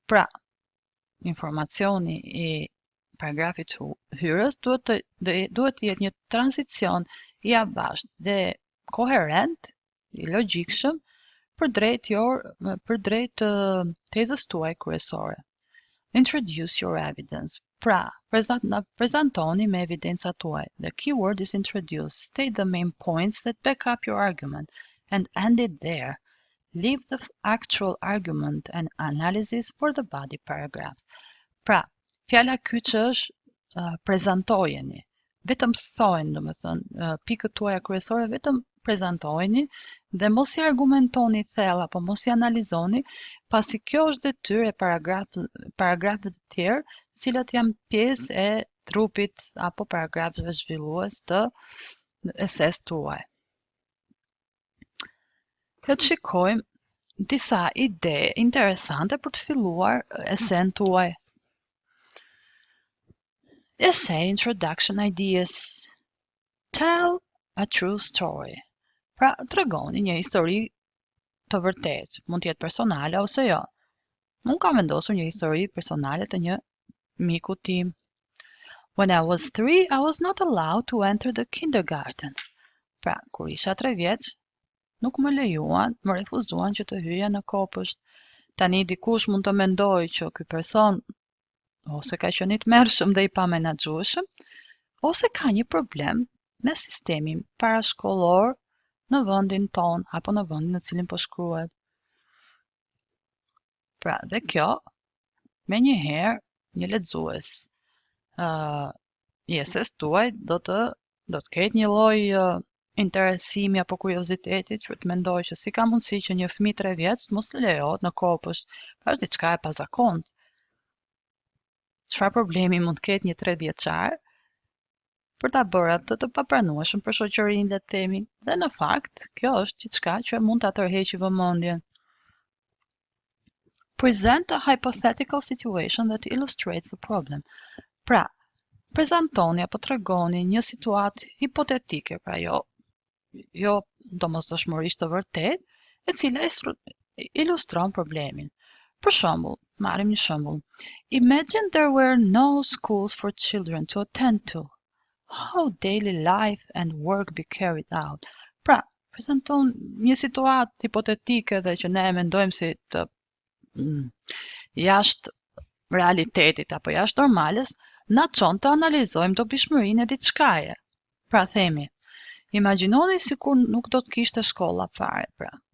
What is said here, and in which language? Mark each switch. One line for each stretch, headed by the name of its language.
Albanian: Pra, informacioni i paragrafit hyrës duhet të jetë një tranzicion i avashtë dhe koherent, i logjikshëm për drejt tezës tuaj kryesore.
English: Introduce your evidence.
Albanian: Pra, prezantoni me evidencat tuaj.
English: The keyword is introduce. State the main points that back up your argument and end it there. Leave the actual argument and analysis for the body paragraphs.
Albanian: Pra, fjala kyç është prezantojeni. Vetëm thojnë, domethënë, pikët tuaja kryesore vetëm prezantojeni dhe mos i argumentoni thellë apo mos i analizoni, pasi kjo është detyrë e paragrafëve të tjerë, të cilat janë pjesë e trupit apo paragrafëve zhvillues të esesë tuaj. Le të shikojmë disa ide interesante për të filluar esen tuaj.
English: Essay introduction ideas. Tell a true story.
Albanian: Pra, tregoni një histori të vërtetë, mund të jetë personale ose jo. Unë kam vendosur një histori personale të një miku tim.
English: When I was 3, I was not allowed to enter the kindergarten.
Albanian: Pra, kur isha 3 vjeç, nuk më lejuan, më refuzuan që të hyja në kopësht. Tani dikush mund të mendojë që ky person ose ka qenë i tmerrshëm dhe i pamenaxhueshëm, ose ka një problem me sistemin parashkollor në vendin ton apo në vendin në cilin po shkruhet. Pra, dhe kjo, menjëherë, një lexues i esesë tuaj do të ketë një lloj interesimi apo kuriozitetit që të mendojë që si ka mundësi që një fëmijë 3 vjeç të mos lejohet në kopësht. Pra është diçka e pazakontë. Çfarë problemi mund të ketë një 3 vjeçar për ta bërë atë të papranueshëm për shoqërinë, le të themi, dhe në fakt kjo është diçka që mund ta tërheqë vëmendjen.
English: Present a hypothetical situation that illustrates the problem.
Albanian: Pra, prezantoni apo tregoni një situatë hipotetike, pra jo domosdoshmërisht të vërtetë, e cila ilustron problemin. Për shembull, marrim një shembull.
English: Imagine there were no schools for children to attend to. How daily life and work be carried out.
Albanian: Pra, prezanton një situatë hipotetike dhe që ne e mendojmë si të jashtë realitetit apo jashtë normales, na çon të analizojmë dobishmërinë e diçkaje. Pra themi, imagjinoni sikur nuk do të kishte shkolla fare, pra.